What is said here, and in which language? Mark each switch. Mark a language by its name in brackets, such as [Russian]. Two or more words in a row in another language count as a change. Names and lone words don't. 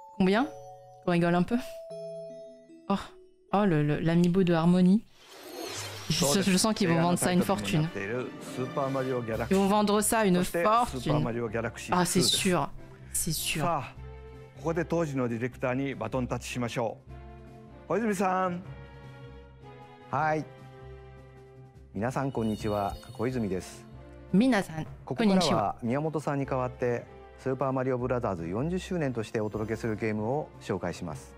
[French] bien? Qu'on rigole un peu? Oh, oh l'amiibo de Harmony. Je sens qu'ils vont vendre ça une fortune. Ils vont vendre ça une fortune. Ah, c'est sûr. C'est sûr. [Japanese] ここで当時のディレクターにバトンタッチしましょう。小泉さん。はい。皆さんこんにちは。小泉です。皆さんここからは宮本さんに代わってスーパーマリオブラザーズ40周年としてお届けするゲームを紹介します。